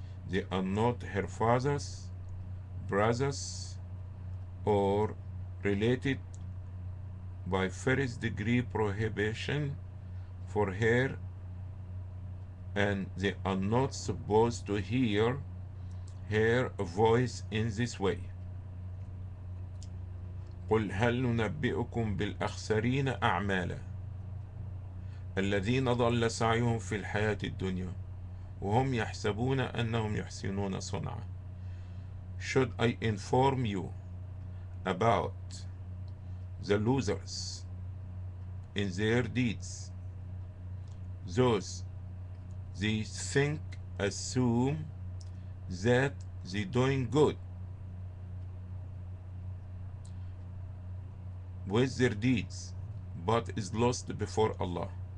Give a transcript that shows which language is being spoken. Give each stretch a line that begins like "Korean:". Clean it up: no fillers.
English: They are not her fathers, brothers, or related by first degree prohibition for her, and they are not supposed to hear her voice in this way.
Arabic: قل هل ننبئكم بالأخسرين أعمالا الذين ضل سعيهم في الحياة الدنيا وهم يحسبون أنهم يحسنون صنعا.
English: Should I inform you about the losers in their deeds, those they assume that they doing good with their deeds, but is lost before Allah.